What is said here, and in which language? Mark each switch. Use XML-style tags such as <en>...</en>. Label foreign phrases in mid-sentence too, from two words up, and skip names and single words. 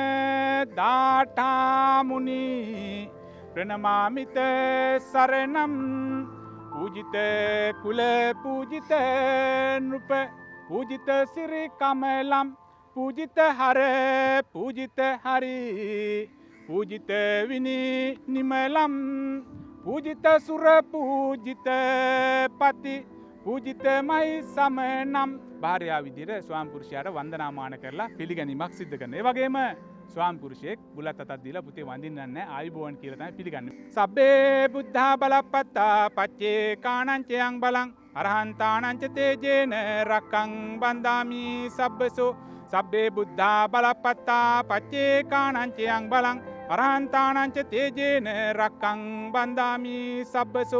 <sa>දාඨාමුනි ප්‍රණමාමිත සරණම් පූජිත කුල පූජිත නෘප පූජිත සිරි කමලම් පූජිත හර පූජිත හරි පූජිත විනි නිමලම් පූජිත සුර පූජිත පති පූජිත මහි සමනම්</sa> <si>භාර්යාව විදිහට ස්වාම පුරුෂයාට වන්දනාමාන කරලා පිළිගැනීමක් සිද්ධ කරනවා. ඒ වගේම ස්වාම පුරුෂයෙක් බුලත් අතක් දීලා පුතේ වඳින්නන්නේ නැහැ ආයුබෝවන් කියලා තමයි පිළිගන්නේ.</si> <pi>සබ්බේ බුද්ධා බලපත්තා පච්චේ කාණංචයන් බලං අරහන්තාණංච තේජේන රක්කං බන්දාමි සබ්බසෝ සබ්බේ බුද්ධා බලපත්තා පච්චේ කාණංචයන් බලං අරහන්තාණංච තේජේන රක්කං බන්දාමි සබ්බසෝ</pi>